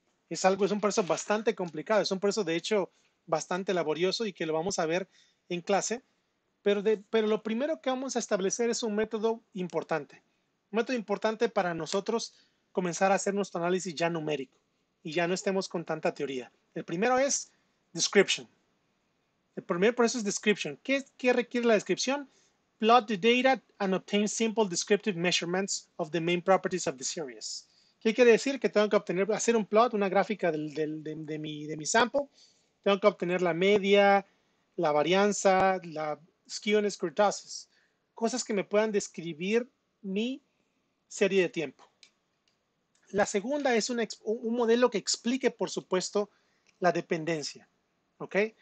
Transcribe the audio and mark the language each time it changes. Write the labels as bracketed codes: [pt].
[es] Es un proceso bastante complicado, es un proceso de hecho bastante laborioso y que lo vamos a ver en clase, pero lo primero que vamos a establecer es un método importante para nosotros comenzar a hacer nuestro análisis ya numérico y ya no estemos con tanta teoría. El primero es description. El primer proceso es description. ¿Qué requiere la descripción? [en] Plot the data and obtain simple descriptive measurements of the main properties of the series. [es] ¿Qué quiere decir? Que tengo que hacer un plot, una gráfica de mi sample. Tengo que obtener la media, la varianza, la skewness, kurtosis. Cosas que me puedan describir mi serie de tiempo. La segunda es un modelo que explique, por supuesto, la dependencia. ¿Ok?